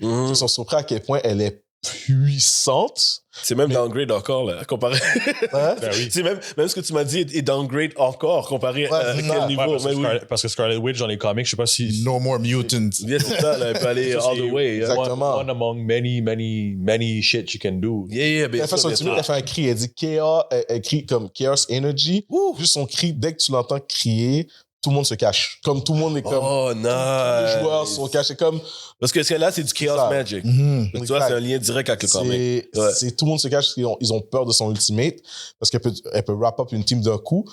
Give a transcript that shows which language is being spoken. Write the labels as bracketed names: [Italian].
[French] Ils sont surpris à quel point elle est puissante. C'est même downgrade encore, là, comparé. Hein? Ben oui. C'est même ce que tu m'as dit est downgrade encore, comparé à quel niveau. Parce que Scarlet Witch, dans les comics, je sais pas si... [English] No more mutants. [French] Bien, c'est ça, là, elle peut aller [English] all the way. [French] Exactement. [English] One among many shit you can do. Yeah, [French] bien Elle fait son ultimate, elle fait un cri, elle dit Chaos, elle crie comme Chaos Energy. Juste son cri, dès que tu l'entends crier, tout le monde se cache. Comme tout le monde est comme... [English] Oh, nice. [French] Les joueurs sont cachés comme... Parce que là, c'est du Chaos Ça. [English] Magic. Mhm. [French] Tu vois, c'est un lien direct avec le comic. Ouais. C'est tout le monde se cache parce qu'ils ont peur de son ultimate parce elle peut [English] wrap up [French] une team d'un coup.